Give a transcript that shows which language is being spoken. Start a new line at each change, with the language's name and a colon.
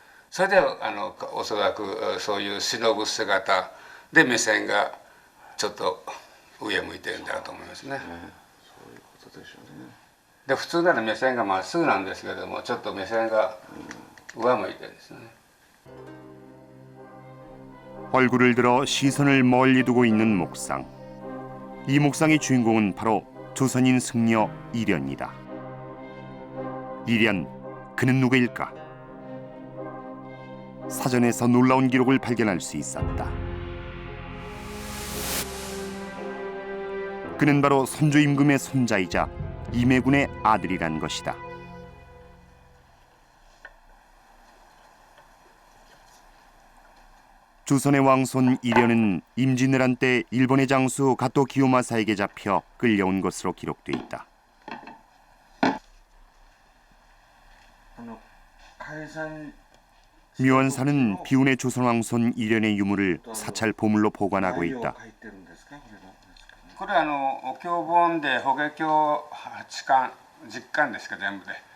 Japanese: それでおそらくそういう忍ぶ姿で目線がちょっと上向いてるんだと思いますね。そういうことでしょうね。で普通なら目線がまっすぐなんですけれどもちょっと目線が上向いてるんですね。
Korean: 얼굴을 들어 시선을 멀리 두고 있는 목상. 이 목상의 주인공은 바로 조선인 승려 이련이다. 이련, 그는 누구일까? 사전에서 놀라운 기록을 발견할 수 있었다. 그는 바로 선조 임금의 손자이자 임해군의 아들이란 것이다. 조선의 왕손 이련은 임진왜란 때 일본의 장수 가토 기요마사에게 잡혀 끌려온 것으로 기록돼 있다.
Japanese: 解散
Korean: 묘원사는 비운의 조선 왕손 이련의 유물을 사찰 보물로 보관하고 있다.
Japanese: 書いてるんですかこれは。これお経本で法華経8巻10巻ですか全部で。